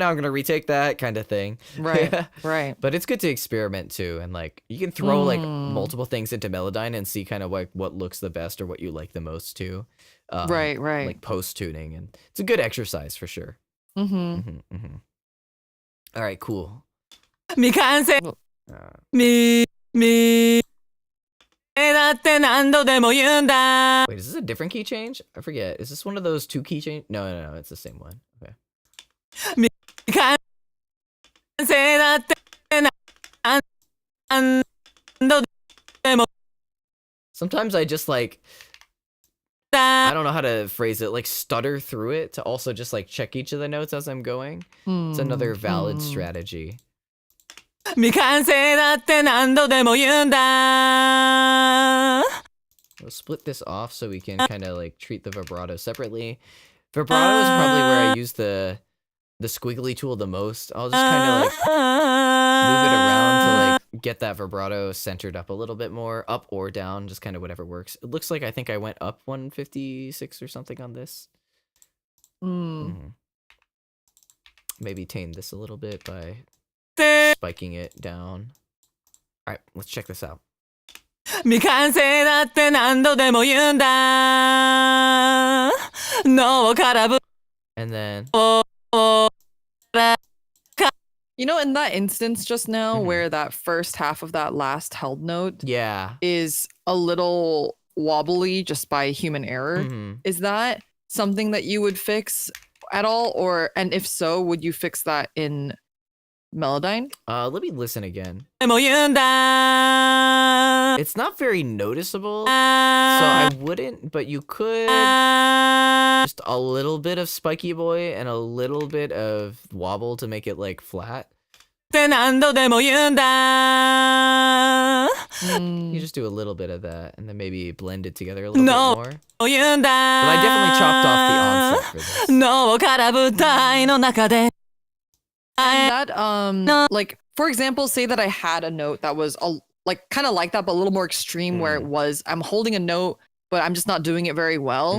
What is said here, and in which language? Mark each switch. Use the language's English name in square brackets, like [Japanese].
[English] Now I'm gonna retake that kind of thing. Right. Right. But it's good to experiment too, and like you can throw like multiple things into Melodyne and see kind of like what looks the best or what you like the most too. Right. Like post tuning, and it's a good exercise for sure. All right, cool. [Japanese] 未完成 みだって何度でも言うんだ [English] Wait, is this a different key change? I forget. Is this one of those 2 key change? No, it's the same one. Okay. [Japanese] 未完成だって何度でも [English] Sometimes I just like, [Japanese] だ [English] I don't know how to phrase it, like stutter through it to also just like check each of the notes as I'm going. It's another valid strategy. [Japanese] 未完成だって何度でも言うんだ [English] We'll split this off so we can kind of like treat the vibrato separately. Vibrato is probably where I use the squiggly tool the most. I'll just kind of like move it around to like get that vibrato centered up a little bit more, up or down, just kind of whatever works. It looks like I think I went up 156 or something on this. Maybe tame this a little bit by spiking it down. All right, let's check this out. [Japanese] 未完成だって何度でも言うんだ脳からぶ [English] And then You know, in that instance just now where that first half of that last held note yeah. is a little wobbly just by human error, is that something that you would fix at all? And if so, would you fix that in Melodyne? Let me listen again. [Japanese] でも言うんだ [English] It's not very noticeable, so I wouldn't, but you could just a little bit of spiky boy and a little bit of wobble to make it like flat. [Japanese] って何度でも言うんだ [English] You just do a little bit of that and then maybe blend it together a little No. bit more. [Japanese] 言うんだ [English] But I definitely chopped off the onset for this. [Japanese] 脳から舞台の中で [English] And that, like, for example, say that I had a note that was like kind of like that, but a little more extreme where it was, I'm holding a note, but I'm just not doing it very well.